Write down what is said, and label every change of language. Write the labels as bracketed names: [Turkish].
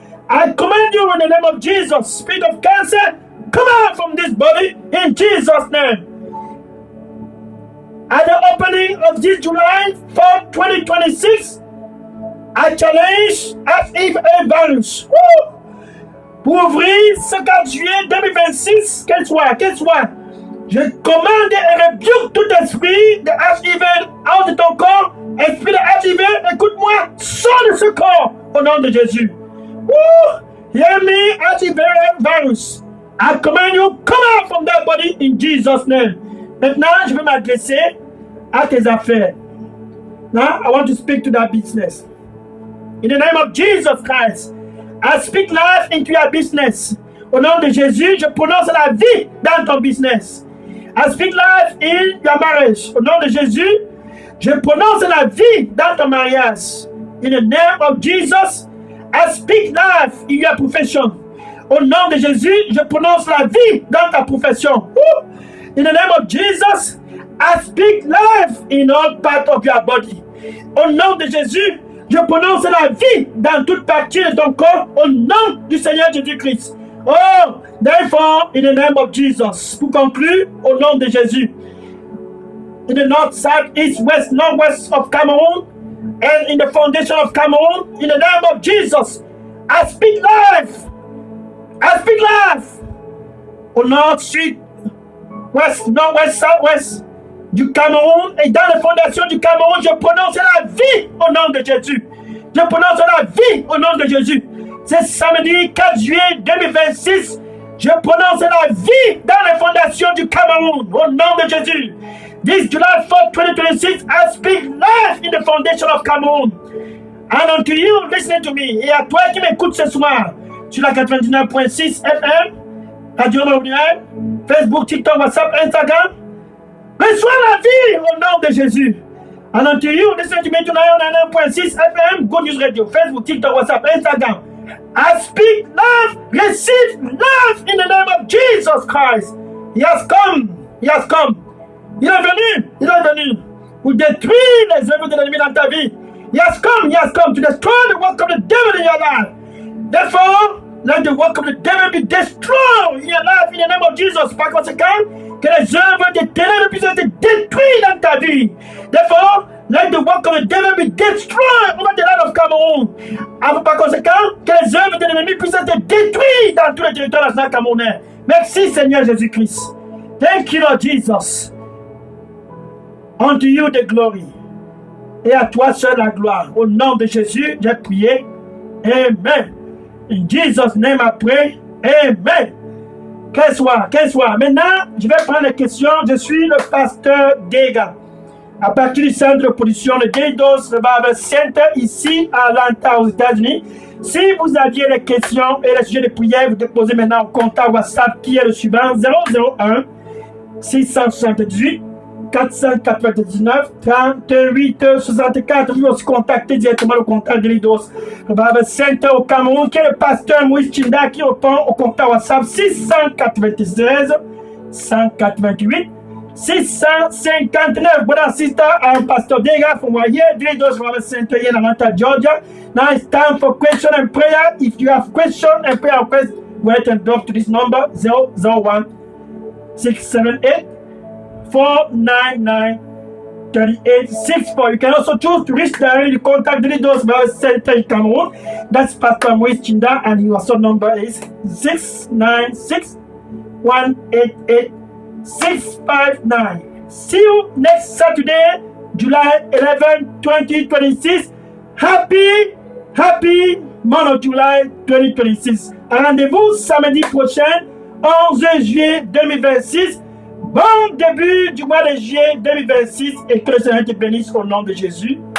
[English] I command you in the name of Jesus, spirit of cancer, come out from this body in Jesus' name. At the opening of this July 4th, 2026, I challenge HIV virus. [French] Pour ouvrir ce 4 juillet 2026, qu'elle soit, je commande et rebuke tout esprit de HIV hors de ton corps. Esprit de HIV, écoute-moi, sors de ce corps au nom de Jésus. [English] Hear me, HIV virus. I command you, come out from that body in Jesus' name. [French] Maintenant, je vais m'adresser à tes affaires. [English] Now, I want to speak to that business. In the name of Jesus Christ, I speak life into your business. [French] Au nom de Jésus, je prononce la vie dans ton business. [English] I speak life in your marriage. [French] Au nom de Jésus, je prononce la vie dans ton mariage. [English] In the name of Jesus, I speak life in your profession. [French] Au nom de Jésus, je prononce la vie dans ta profession. [English] In the name of Jesus, I speak life in all parts of your body. [French] Au nom de Jésus, je prononce la vie dans toute partie de ton corps. Au nom du Seigneur Jésus-Christ. [English] Oh, therefore, in the name of Jesus. [French] Pour conclure, au nom de Jésus. [English] In the north, south, east, west, northwest of Cameroon, and in the foundation of Cameroon, in the name of Jesus, I speak life. I speak life. [French] Au nord, sud, ouest, nord-ouest, south-ouest du Cameroun et dans les fondations du Cameroun, je prononce la vie au nom de Jésus. Je prononce la vie au nom de Jésus. C'est samedi 4 juillet 2026. Je prononce la vie dans les fondations du Cameroun au nom de Jésus. [English] This July 4th, 2026, I speak life in the foundation of Cameroon. And unto you, listening to me, [French] et à toi qui m'écoutes ce soir, sur la 99.6 FM, Radio Montréal, Facebook, TikTok, WhatsApp, Instagram, reçois la vie au nom de Jésus. [English] And unto you, listening to me tonight on 99.6 FM, Good News Radio, Facebook, TikTok, WhatsApp, Instagram, I speak life, receive life in the name of Jesus Christ. He has come, He has come. [French] Il est venu pour détruire les œuvres de l'ennemi dans ta vie. [English] He has come to destroy the work of the devil in your life. Therefore, let the work of the devil be destroyed in your life in the name of Jesus. [French] Par conséquent, que les œuvres des ténèbres puissent être détruites dans ta vie. [English] Therefore, let the work of the devil be destroyed over the land of Cameroon. [French] Par conséquent, que les œuvres de l'ennemi puissent être détruites dans tout le territoire national camerounais. Merci Seigneur Jésus-Christ. [English] Thank you Lord Jesus. Unto you the glory. [French] Et à toi seul la gloire. Au nom de Jésus, j'ai prié. Amen. [English] In Jesus' name I pray. Amen. [French] Quel soir. Maintenant, je vais prendre les questions. Je suis le pasteur Dega. À partir du centre de production de Delidos Revival Center, ici à Atlanta, aux États-Unis. Si vous aviez des questions et les sujets de prière, vous déposez maintenant au contact WhatsApp qui est le suivant 001 678 499 38 64. Vous pouvez aussi contacter directement le contact de Delidos Revival Center au Cameroun, qui est le pasteur Moïse Chinda, qui répond au contact WhatsApp 696 188 659. [English] Brother, sister, I'm Pastor Dega from Delidos Revival Center in Atlanta, Georgia. Now it's time for question and prayer. If you have question and prayer request, write and drop to this number 001 678 499 3864. You can also choose to reach directly the contact Delidos Revival Center in Cameroon. That's Pastor Moïse Chinda, and your also number is 696 188 659. See you next Saturday, July 11, 2026. Happy month of July 2026. [French] Rendez-vous samedi prochain, 11 juillet 2026. Bon début du mois de juillet 2026 et que le Seigneur te bénisse au nom de Jésus.